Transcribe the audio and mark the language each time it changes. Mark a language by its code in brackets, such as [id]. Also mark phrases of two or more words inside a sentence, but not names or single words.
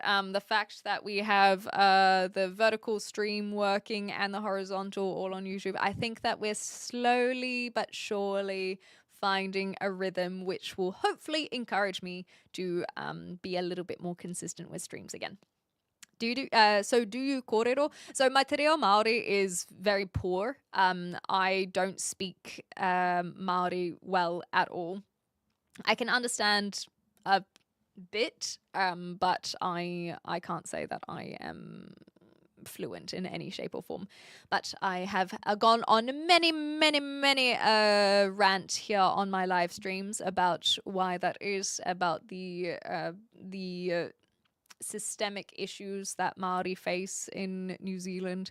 [en] The fact that we have the vertical stream working and the horizontal all on YouTube. I think that we're slowly but surely finding a rhythm which will hopefully encourage me to be a little bit more consistent with streams again. Do you kōrero? So my [mi] te reo Māori [en] is very poor. I don't speak Māori well at all. I can understand a bit, but I can't say that I am fluent in any shape or form. But I have gone on many rant here on my live streams about why that is, about the systemic issues that Māori face in New Zealand.